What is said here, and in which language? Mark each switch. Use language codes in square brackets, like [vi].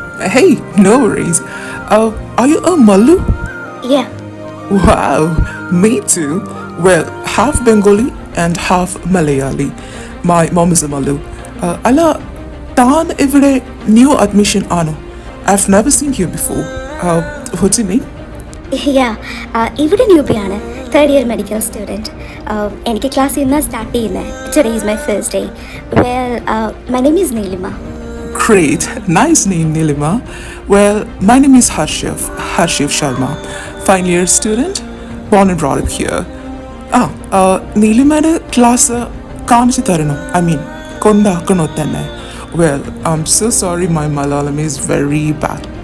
[en] Hey, no worries. Are you a Mallu? Yeah. Wow, me too. Well, half Bengali and half Malayali. My mom is a Mallu. [ml] Alla, Tan evide new admission ano. [en] I've never seen you before. What's your name? [ml] Yeah, ഇവിടെ ന്യൂബിയാണ്, third year medical student. എനിക്ക് class ഇന്ന് start ചെയ്യുന്നത്. [en] Today is my first day. Well my name is Nilima. Great, nice name, Nilima. Well, my name is Harshiv Sharma, final year student, born and brought up here. [ml] Nilimade class കാണിച്ചു തരണോ? [en] I mean, [ml] കൊണ്ടാക്കണോ തന്നെ? [en] Well, I'm so sorry, my Malayalam is very bad.